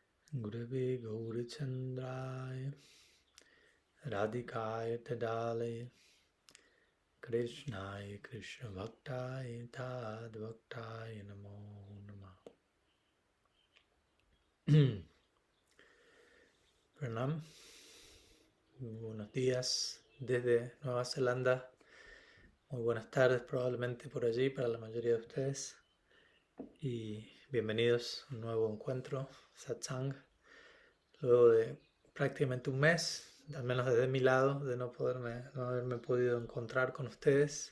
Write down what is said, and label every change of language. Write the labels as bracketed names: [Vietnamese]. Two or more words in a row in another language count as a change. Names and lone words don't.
[Sanskrit] गुरवे गौरचन्द्राय राधिकाय तदालय कृष्णाय कृष्ण भक्ताय तद् भक्ताय नमो नमः. [Spanish] Pranam. Buenos días desde Nueva Zelanda. Muy buenas tardes probablemente por allí para la mayoría de ustedes. Y bienvenidos a un nuevo encuentro, Satsang. Luego de prácticamente un mes, al menos desde mi lado, de no haberme podido encontrar con ustedes.